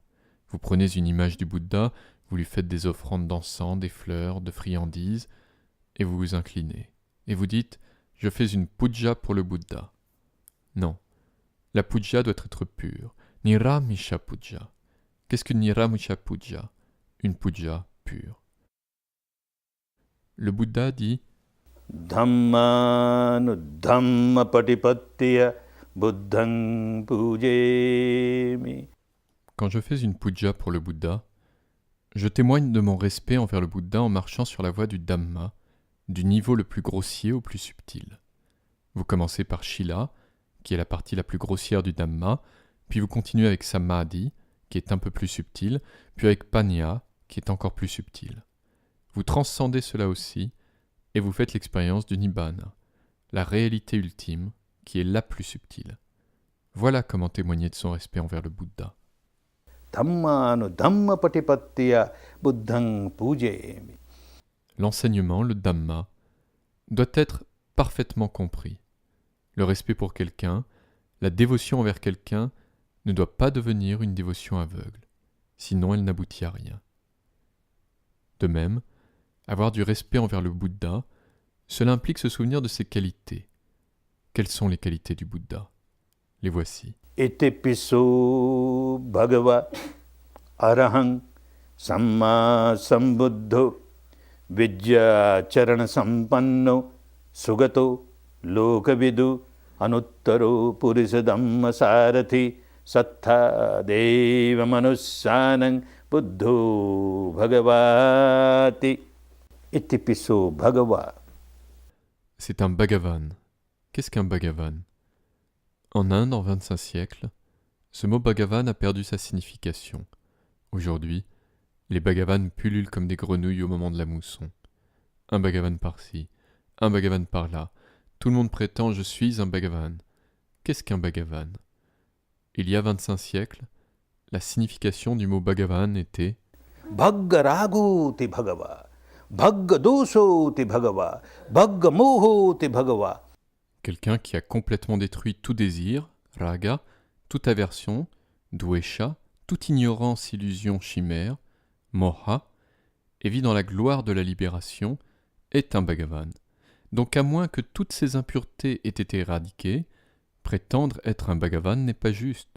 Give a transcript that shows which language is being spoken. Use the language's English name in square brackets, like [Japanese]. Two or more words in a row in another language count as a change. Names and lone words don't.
[French] Vous prenez une image du Bouddha, vous lui faites des offrandes d'encens, des fleurs, de friandises, et vous vous inclinez. Et vous dites « Je fais une puja pour le Bouddha ». Non, la puja doit être pure. [Pali] Niramisha Puja. [French] Qu'est-ce qu'une [Pali] Niramisha Puja? [French] Une puja pure. Le Bouddha dit [Pali] Dhammanu dhamma patipattiya buddhang pujemi. [French] quand je fais une puja pour le Bouddha, je témoigne de mon respect envers le Bouddha en marchant sur la voie du Dhamma, du niveau le plus grossier au plus subtil. Vous commencez par Shila, qui est la partie la plus grossière du Dhamma, puis vous continuez avec Samadhi, qui est un peu plus subtil, puis avec Panya, qui est encore plus subtil. Vous transcendez cela aussi, et vous faites l'expérience du Nibbana, la réalité ultime, qui est la plus subtile. Voilà comment témoigner de son respect envers le Bouddha. [Pali] Dhammanu dhamma patipattiya buddhang pujemi. [French] L'enseignement, le Dhamma, doit être parfaitement compris. Le respect pour quelqu'un, la dévotion envers quelqu'un ne doit pas devenir une dévotion aveugle, sinon elle n'aboutit à rien. De même, avoir du respect envers le Bouddha, cela implique se souvenir de ses qualités. Quelles sont les qualités du Bouddha? Les voici. [Pali] Itipiso bhagava arahang samma sambuddho vidya charana sampanno sugato lokavidu anuttaro purisa dhamma sarathi sattha deva manussanang buddho bhagavati. Itipiso bhagava. [French] C'est un Bhagavan. Qu'est-ce qu'un Bhagavan? En Inde, en 25 siècles, ce mot Bhagavan a perdu sa signification. Aujourd'hui, les Bhagavans pullulent comme des grenouilles au moment de la mousson. Un Bhagavan par-ci, un Bhagavan par-là. Tout le monde prétend « je suis un Bhagavan ». Qu'est-ce qu'un Bhagavan? Il y a 25 siècles, la signification du mot Bhagavan était [Pali] Bhagga rago te bhagava, bhagga doso te bhagava, bhagga moho te bhagava. [French] quelqu'un qui a complètement détruit tout désir, raga, toute aversion, dvesha, toute ignorance, illusion, chimère, moha, et vit dans la gloire de la libération, est un Bhagavan. Donc à moins que toutes ces impuretés aient été éradiquées, prétendre être un Bhagavan n'est pas juste.